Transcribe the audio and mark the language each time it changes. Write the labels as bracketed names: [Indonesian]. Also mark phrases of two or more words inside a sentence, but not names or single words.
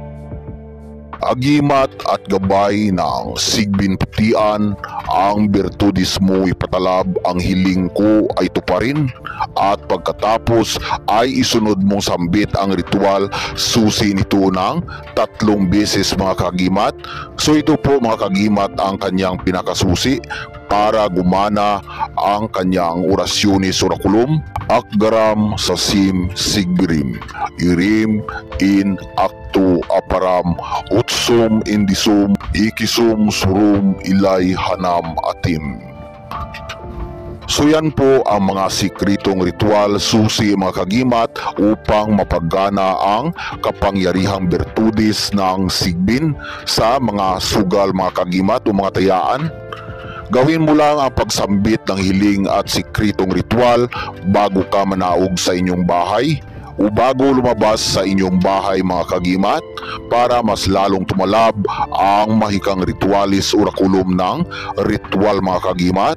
[Filipino] Agimat at gabay ng sigbin putian, ang bertudis mo ipatalab, ang hiling ko ay tuparin. At pagkatapos ay isunod mong sambit ang ritual, susi nito ng 3 beses mga kagimat. So ito po mga kagimat ang kanyang pinakasusi para gumana ang kanyang orasyonis orakulum. Akgaram sasim sigbirim, irim in akto aparam, utsum indisum, ikisum surum ilay hanam atim. So yan po ang mga sikritong ritual susi mga kagimat upang mapagana ang kapangyarihang bertudis ng sigbin sa mga sugal mga kagimat o mga tayaan. Gawin mo lang ang pagsambit ng hiling at sikritong ritual bago ka manaog sa inyong bahay o bago lumabas sa inyong bahay mga kagimat para mas lalong tumalab ang mahikang ritualis orakulum ng ritual mga kagimat.